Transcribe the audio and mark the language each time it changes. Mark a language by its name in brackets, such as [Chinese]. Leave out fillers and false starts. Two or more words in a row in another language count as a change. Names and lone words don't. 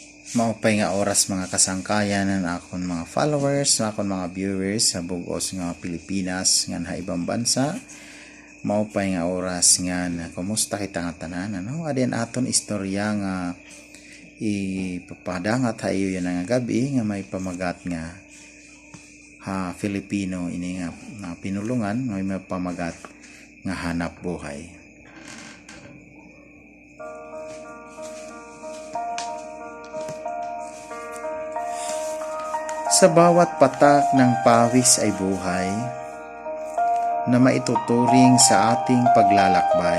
[Waray] Maupay nga oras mga kasangkayan ng akon mga followers, akon mga viewers sa bugos nga Pilipinas nga ibang bansa. Maupay nga oras nga na kumusta kita nga tanan, ano? Adin aton istorya nga ipapadangat tayo yun nga gabi nga may pamagat nga Filipino ini nga pinulungan may pamagat nga hanap buhay. [Filipino] Sa bawat patak ng pawis ay buhay na maituturing sa ating paglalakbay.